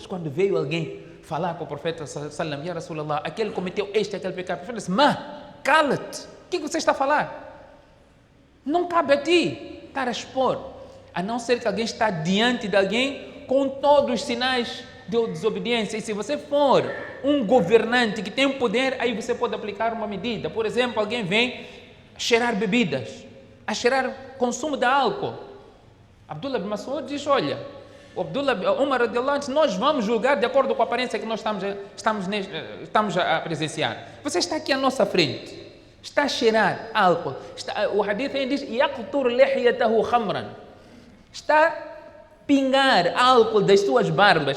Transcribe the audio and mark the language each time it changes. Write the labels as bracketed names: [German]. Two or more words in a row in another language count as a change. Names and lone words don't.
[Portuguese] Quando veio alguém falar para o profeta [Arabic] صلى الله عليه وسلم: يا رسول الله, [Portuguese] aquele cometeu aquele pecado, o profeta disse: cala-te, o que você está a falar? Não cabe a ti estar a expor, a não ser que alguém está diante de alguém com todos os sinais de desobediência. E se você for um governante que tem um poder, aí você pode aplicar uma medida. Por exemplo, alguém vem cheirar bebidas, a cheirar consumo de álcool. Abdullah bin Mas'ud diz: olha, o Abdullah Umar [Arabic] رضي الله عنه, [Portuguese] nós vamos julgar de acordo com a aparência que nós estamos a presenciar. Você está aqui à nossa frente, está a cheirar álcool, o hadith ainda diz, [Arabic] يقطر لحيته خمرا, [Portuguese] está a pingar álcool das suas barbas.